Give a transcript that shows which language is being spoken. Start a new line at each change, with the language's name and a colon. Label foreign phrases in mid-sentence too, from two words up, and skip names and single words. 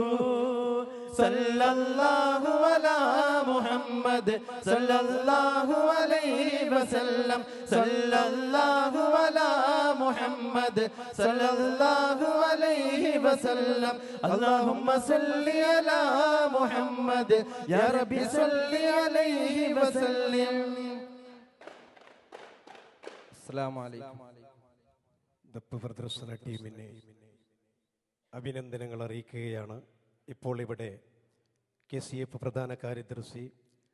Arabic: صلى الله على محمد صلى الله عليه وسلم صلى الله على محمد صلى الله عليه وسلم اللهم صل على محمد يا ربي صل عليه وسلم. السلام عليكم.
Malayalam: ദപ്പ് പ്രദർശന ടീമിനെ അഭിനന്ദനങ്ങൾ അറിയിക്കുകയാണ്. ഇപ്പോൾ ഇവിടെ KCF പ്രധാന കാര്യദർശി